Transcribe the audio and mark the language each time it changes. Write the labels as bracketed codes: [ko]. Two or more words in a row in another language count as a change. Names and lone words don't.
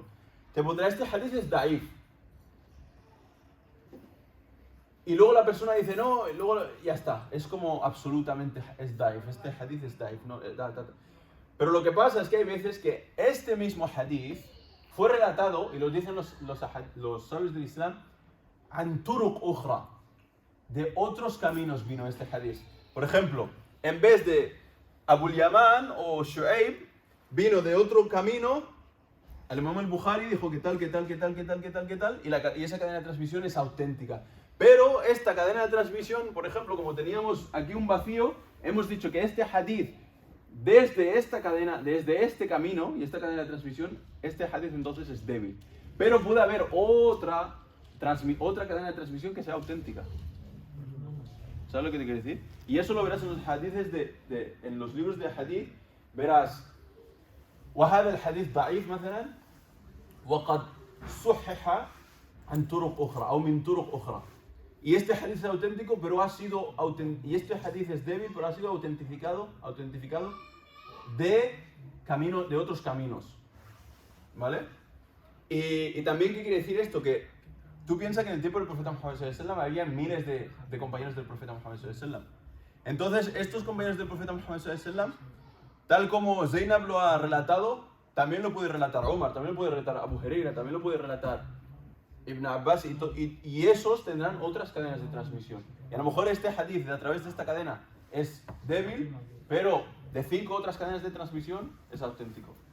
[es] Te pondrá este hadith es da'if. Y luego la persona dice no, y luego ya está, es como absolutamente es da'if, este hadith es da'if. No, Pero lo que pasa es que hay veces que este mismo hadith fue relatado, y lo dicen los sabios del Islam, [ar] عن طرق أخرى, [es] de otros caminos vino este hadith. Por ejemplo, en vez de Abu al-Yaman o Shu'aib, vino de otro camino, al imam al-Bukhari dijo que tal, y esa cadena de transmisión es auténtica. Pero esta cadena de transmisión, por ejemplo, como teníamos aquí un vacío, hemos dicho que este hadith, desde esta cadena, desde este camino y esta cadena de transmisión, este hadith entonces es débil. Pero puede haber otra cadena de transmisión que sea auténtica. ¿Sabes lo que te quiero decir? Y eso lo verás en los hadiths en los libros de hadith, verás [ar] وهذا الحديث ضعيف مثلا وقد صحح عن طرق أخرى أو من طرق أخرى. [es] Y este hadith es auténtico, pero y este hadith es débil, pero ha sido autentificado de otros caminos. ¿Vale? Y también, ¿qué quiere decir esto? Que tú piensas que en el tiempo del profeta Muhammad [ar] صلى الله عليه وسلم [es] había miles de compañeros del profeta Muhammad [ar] صلى الله عليه وسلم. [es] Entonces, estos compañeros del profeta Muhammad [ar] صلى الله عليه وسلم, [es] tal como Zainab lo ha relatado, también lo puede relatar Omar, también lo puede relatar Abu Huraira, también lo puede relatar Ibn Abbas, y esos tendrán otras cadenas de transmisión. Y a lo mejor este hadith a través de esta cadena es débil, pero de 5 otras cadenas de transmisión es auténtico.